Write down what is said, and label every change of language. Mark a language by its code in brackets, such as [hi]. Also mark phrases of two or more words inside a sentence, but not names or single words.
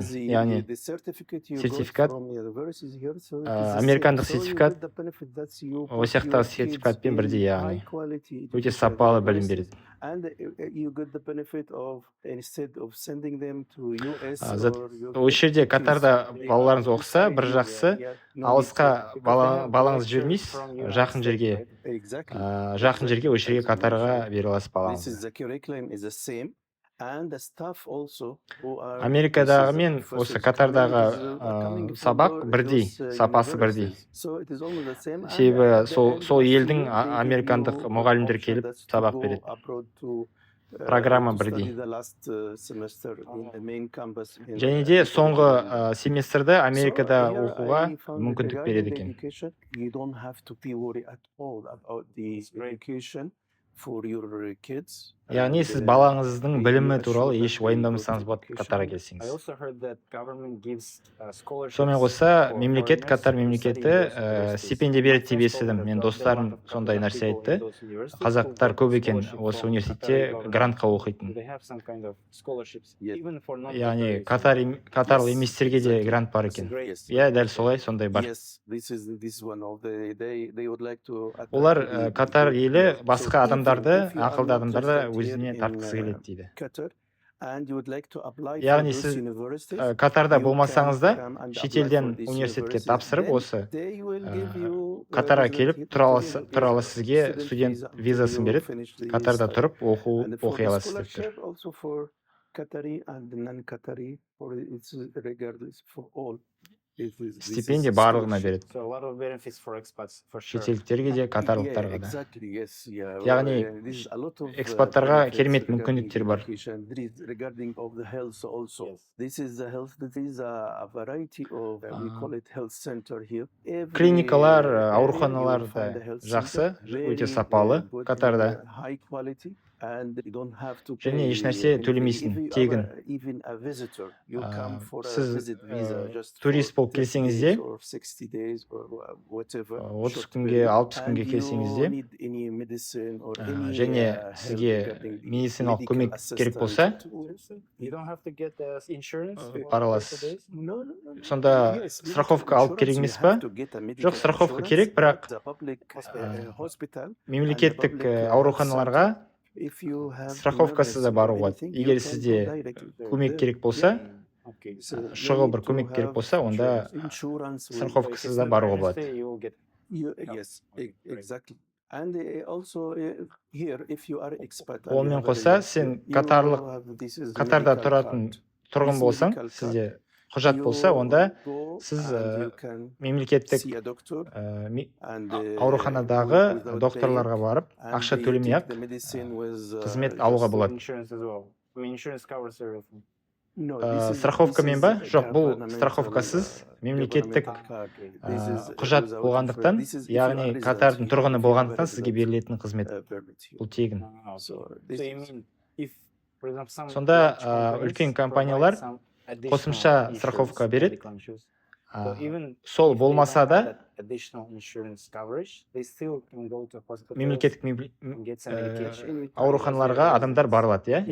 [kk] Яғни сертификат, американдық сертификат, ол сияқтағы сертификатпен бірдей, яғни өте сапалы білім береді. Осы жерде Катарда балаларыңыз оқыса, бір жақсы, алысқа балаңыз жібермейсіз, жақын жерге [en] Exactly. [kk] жақын жерге осы жерге [en] Exactly. [kk] Катарға бере аласыз [en] This [kk] балаңызды. [en] is the curriculum is the same, and the staff also who are. [kk] Америкадағы [en] this is the [kk] мен осы [en] professors [kk] Катардағы [en] coming, are coming from [kk] сабақ [en] those [kk] бірдей, сапасы бірдей. [en] universities. So it is almost the same. And [kk] Себебі [en] at the [kk] сол [en] end [kk] сол [en] of the [kk] елдің [en] year, they give [kk] американдық [en] you [kk] мұғалімдер [en] option [kk] келіп [en] that's to [kk] сабақ [en] go [kk] береді. [en] abroad to, [kk] Программа [en] to study [kk] бірдей. [en] the last semester in the main campus in [kk] Және де соңғы [en] California. [kk] семестрді [en] So [kk] Америкада [en] here [kk] оқуға [en] I found that [kk] мүмкіндік [en] regarding [kk] береді [en] the [kk] екен. [en] education, you don't have to be worried at all about the education for your kids. [kk] Яғни [en] And [kk] сіз балаңыздың [en] we [kk] білімі [en] assure [kk] туралы [en] that [kk] еш [en] they go to [kk] уайымдамасаңыз болады Катарға [en] education. [kk] келсеңіз. Сонымен Сонымен қоса мемлекет, Катар мемлекеті стипендия береді деп естідім. Мен достарым сондай нәрсе айтты. Қазақтар көп екен осы университетте грантқа оқитын. Яғни катарлық еместерге де грант бар екен. [en] Yes. [kk] Иә, дәл солай, сондай бар. [en] Yes, this is one of they would like to attract [kk] Олар [en] the [kk] Катар [en] people [kk] елі [en] here. [kk] басқа [en] So [kk] адамдарды, [en] if you are [kk] ақылды [en] not [kk] адамдарды [en] interested here [kk] өзіне [en] in, [kk] тартқысы келеді дейді. [en] Qatar, and you would like to apply for [kk] Яғни [en] those [kk] сіз [en] universities, [kk] Катарда [en] you [kk] болмасаңыз да [en] can come and apply [kk] шетелден [en] for these [kk] университетке [en] universities. [kk] тапсырып [en] Then [kk] осы [en] they will give you, [kk] Катарға келіп [en] resident [kk] туралы [en] visa, [kk] сізге [en] student [kk] студент [en] visa until [kk] визасын [en] you [kk] береді. [en] finish the [kk] Катарда [en] study. [kk] тұрып [en] And for [kk] оқи [en] the [kk] аласыз деп тұр. [en] scholarship also for Qatari and non-Qatari, for it's regardless for all. This [kk] Стипендия [en] is [kk] барлығына [en] scholarship. [kk] береді. Шетелдіктерге де, катарлықтарға [en] Yeah, [kk] да. [en] exactly, yes, yeah. [kk] Яғни [en] This is a lot of, [kk] экспаттарға [en] benefits [kk] керемет [en] regarding [kk] мүмкіндіктер бар. [en] education. There is regarding of the health also. This is the health. This is a variety of we call it health center here. Every [kk] Клиникалар, [en] area you [kk] ауруханалар [en] will [kk] да [en] find the health [kk] жақсы, [en] center, [kk] өте [en] very [kk] сапалы [en] good, [kk] Катарда. [en] high quality. And you don't have to [kk] Және [en] pay [kk] еш нәрсе [en] anything. [kk] төлемейсің, [en] If you are [kk] тегін. [en] even a visitor, you come for a [kk] Сіз [en] visit visa just [kk] турист [en] for [kk] болып [en] 30 [kk] келсеңіз [en] days [kk] де, [en] or 60 days or whatever. [kk] 30 [en] short [kk] күнге, [en] period. [kk] 60 күнге [en] And [kk] келсеңіз [en] you [kk] де, [en] need any medicine or any, [kk] және [en] help [kk] сізге [en] regarding the [kk] медициналық [en] medical [kk] көмек керек болса, бара аласыз. Сонда [en] Yes, [kk] страховка [en] medical [kk] алып керек [en] insurance, [kk] емес [en] you [kk] па? [en] have to get a medical [kk] Жоқ, страховка [en] insurance, [kk] керек, бірақ [en] the public, hospital, [kk] мемлекеттік [en] and the public, [kk] ауруханаларға [en] if you have [kk] страховкасыз да [en] emergency or [kk] баруға болады. [en] anything, you [kk] Егер [en] can [kk] сізде [en] go directly [kk] көмек [en] there. [kk] керек болса, [en] So you [kk] шұғыл [en] need [kk] бір [en] to [kk] көмек керек [en] have [kk] болса, онда [en] insurance with- [kk] страховкасыз да баруға болады. [en] Yes, exactly. And also here, if you are expat, and you [kk] Онымен [en] have a [kk] қоса, [en] resident, [kk] сен [en] you [kk] катарлық, [en] have this is [kk] Катарда [en] medical [kk] тұратын [en] card. [kk] тұрғын [en] This [kk] болсаң, [en] medical [kk] сізде құжат болса, [en] You [kk] онда [en] go [kk] сіз [en] and you can [kk] мемлекеттік [en] see a doctor and, [kk] ауруханадағы [en] without [kk] докторларға [en] paying, [kk] барып, [en] and [kk] ақша [en] they [kk] төлемей [en] take [kk] ақ [en] the medicine with, [kk] қызмет [en] just- [kk] алуға болады. [en] No, this is- [kk] Страховкамен [en] this [kk] ба? [en] is [kk] Жоқ, бұл [en] governmental, [kk] страховкасыз мемлекеттік [en] governmental card. This is [kk] құжат [en] without [kk] болғандықтан, [en] insurance. This is if you [kk] яғни [en] are resident [kk] Катардың [en] here, [kk] тұрғыны [en] if you have [kk] болғандықтан [en] a [kk] сізге [en] resident, [kk] берілетін қызмет. [en] permit here. [kk] Бұл тегін. [en] So this is- [kk] Сонда үлкен компаниялар қосымша страховка береді. Сол болмаса да мемлекеттік ауруханаларға адамдар бара алады, иә?